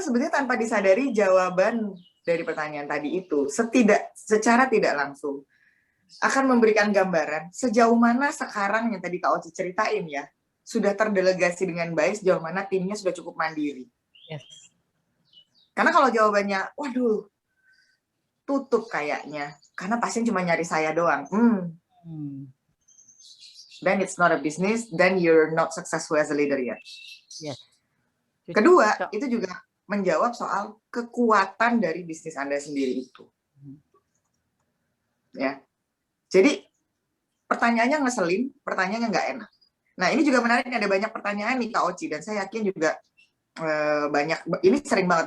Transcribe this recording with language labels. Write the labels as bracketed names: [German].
[Indonesian] Karena sebenarnya tanpa disadari jawaban dari pertanyaan tadi itu secara tidak langsung akan memberikan gambaran sejauh mana sekarang yang tadi Kak Oci ceritain ya, sudah terdelegasi dengan baik, sejauh mana timnya sudah cukup mandiri. [English] Yes. [Indonesian] Karena kalau jawabannya, waduh, tutup kayaknya, karena pasien cuma nyari saya doang. [English] Then it's not a business, then you're not successful as a leader yet. Yes. [Indonesian] Kedua, itu juga menjawab soal kekuatan dari bisnis Anda sendiri itu. Ya. Jadi, pertanyaannya ngeselin, pertanyaannya nggak enak. Nah, ini juga menarik, ada banyak pertanyaan nih Kak Oci, dan saya yakin juga banyak, ini sering banget.